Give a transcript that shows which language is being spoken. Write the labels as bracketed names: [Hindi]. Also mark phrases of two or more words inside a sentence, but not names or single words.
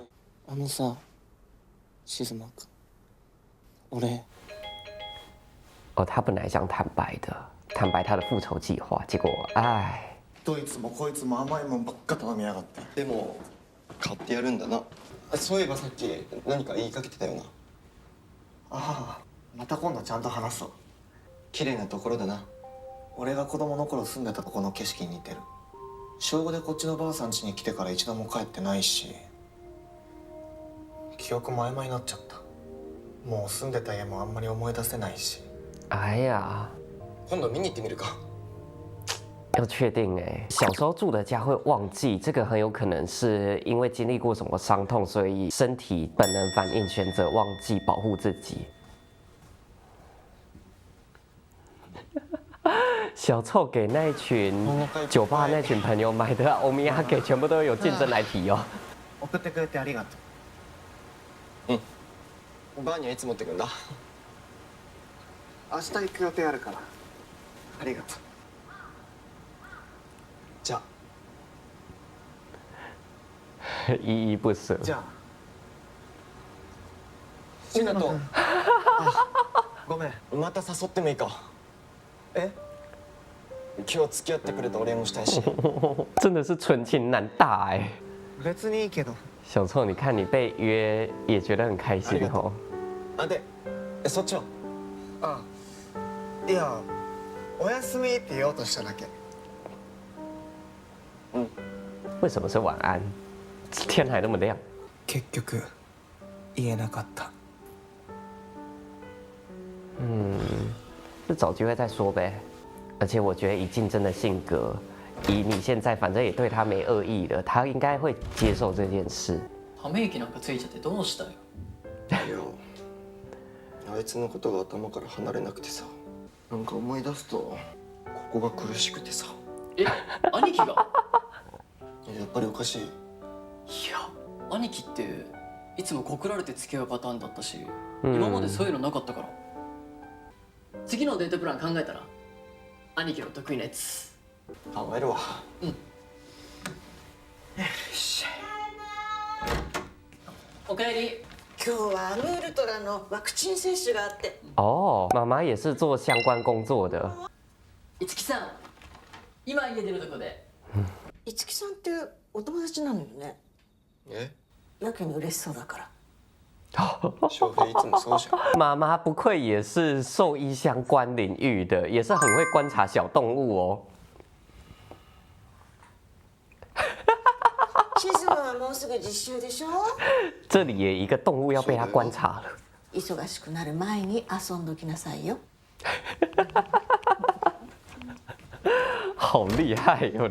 [Japanese] あのさ、静馬君、俺。 [Chinese] 哦，他本来想坦白的，坦白他的复仇计划，結果，唉。 [Japanese] どいつもこいつも甘いもんばっか頼みやがって。でも買ってやるんだな。そういえばさっき何か言いかけてたよな。ああ、また今度ちゃんと話そう。綺麗なところだな。俺が子供の頃住んでたとこの景色に似てる。小5でこっちのばあさん家に来てから一度も帰ってないし、記憶も曖昧になっちゃった。もう住んでた家もあんまり思い出せないし。 [Chinese] 哎呀， [Japanese] 今度見に行ってみるか。 [Chinese] 要确定哎，小时候住的家会忘记，这个很有可能是因为经历过什么伤痛，所以身体本能反应选择忘记保护自己。小臭给那一群酒吧那群朋友买的欧米亚给全部都有竞争来提哦。 [Japanese] 送ってくれてありがとう。バーにはいつ持ってくんだ。明日行く予定あるから。ありがとう。じゃあ [Chinese] 依依不舍。 [Japanese] じゃあありがとう。ごめん、また誘ってもいいか？え？今日付き合ってくれたお礼もしたいし。 [Chinese] 真的是纯情男大哎。 [Japanese] 別にいいけど。 [Chinese] 小臭，你看你被约也觉得很开心哦。 [Japanese] あ、で、そっちは？あ、いや、おやすみって言おうとしただけ。 [Chinese] 为什么是晚安？天还那么亮。結局言えなかった。就找机会再说呗。而且我觉得以静真的性格，以你现在反正也对他没恶意了，他应该会接受这件事。 [Japanese] ため息なんかついちゃってどうしたよ。いや、あいつのことが頭から離れなくてさ、なんか思い出すとここが苦しくてさ。え、兄貴が？やっぱりおかしい。いや、兄貴っていつも告られて付き合うパターンだったし、今までそういうのなかったから。次のデートプラン考えたら、兄貴の得意なやつ。考えるわ。おかえり。今日はアムールトラのワクチン接種があって。 [Chinese] 哦，妈妈也是做相关工作的。 [Japanese] いつきさん、今家出るとこで。五木さんってお友達なのよね。え？やけに嬉しそうだから。翔平いつもそうじゃん。 [Chinese] 妈妈不愧也是兽医相关领域的，也是很会观察小动物哦。 [Japanese] シズマはもうすぐ実習でしょ。 [Chinese] 这里也一个动物要被他观察了。 [Japanese] 忙しくなる前に遊んどきなさいよ。 [Chinese] 好厉害哟！